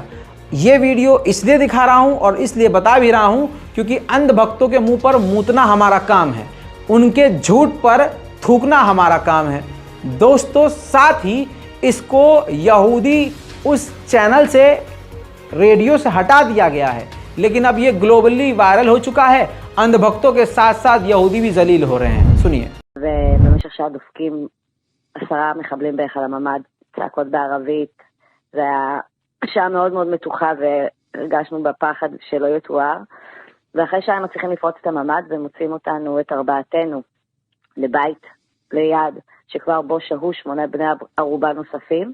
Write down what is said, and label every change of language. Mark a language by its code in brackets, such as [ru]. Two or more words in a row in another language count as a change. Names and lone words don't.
[hi] ये वीडियो इसलिए दिखा रहा हूँ और इसलिए बता भी रहा हूँ क्योंकि अंधभक्तों के मुंह पर मूतना हमारा काम है, उनके झूठ पर थूकना हमारा काम है। दोस्तों, साथ ही इसको यहूदी उस चैनल से, रेडियो से हटा दिया गया है, लेकिन अब ये [en] globally viral [hi] हो चुका है। अंधभक्तों के साथ साथ यहूदी भी जलील हो रहे हैं। सुनिए। [he] ובמשך שעה דופקים 10 מחבלים בהיכל הממ"ד, צעקות בערבית. זה היה שעה מאוד מאוד מתוחה והרגשנו בפחד שלא יתואר. ואחרי שעה הם מצליחים לפרוץ את הממ"ד ומוצאים אותנו, את 4 לבית ליד, שכבר בו שהו 8 בני ערובה נוספים.